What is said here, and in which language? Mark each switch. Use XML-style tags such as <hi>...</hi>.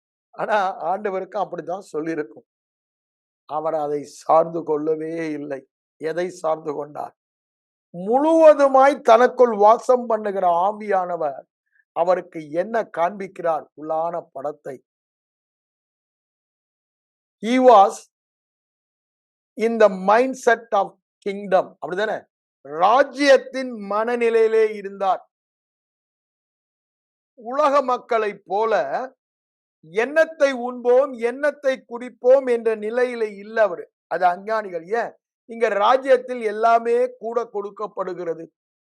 <ta>ஆனா ஆண்டவருக்கு அப்படித்தான் சொல்லியிருக்கும். அவர் அதை சார்ந்து கொள்ளவே இல்லை. எதை சார்ந்து கொண்டார்? முழுவதுமாய் தனக்குள் வாசம் பண்ணுகிற ஆவியானவர் அவருக்கு என்ன காண்பிக்கிறார்? உள்ளான படத்தை.</ta> <en>He was in the mindset of kingdom.</en> <ta>அப்படிதானே, ராஜ்யத்தின் மனநிலையிலே இருந்தார். உலக மக்களை போல எண்ணத்தை உண்போம், எண்ணத்தை குடிப்போம் என்ற நிலையில இல்ல அவரு. அது அஞ்ஞானிகள். ஏன்? இங்க ராஜ்யத்தில் எல்லாமே கூட கொடுக்கப்படுகிறது.</ta>